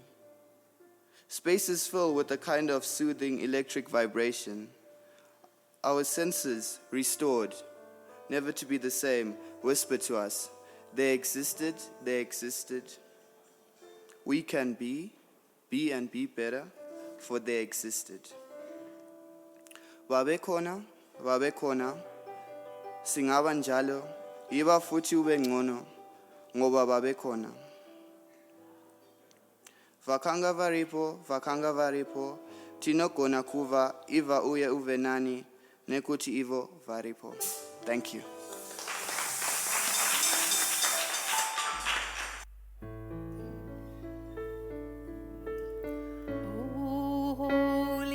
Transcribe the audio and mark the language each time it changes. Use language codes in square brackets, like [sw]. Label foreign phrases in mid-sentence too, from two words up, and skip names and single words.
[en] Spaces fill with a kind of soothing electric vibration. Our senses, restored, never to be the same, whisper to us, they existed, they existed. We can be and be better, for they existed. [zu] Babekhona, singaba njalo, iba futhi ube ngcono, ngoba babekhona. [sn] Vakanga varipo, tinogona kuva, iva uye uve nani, nekuti ivo varipo. [en] Thank you. Oh,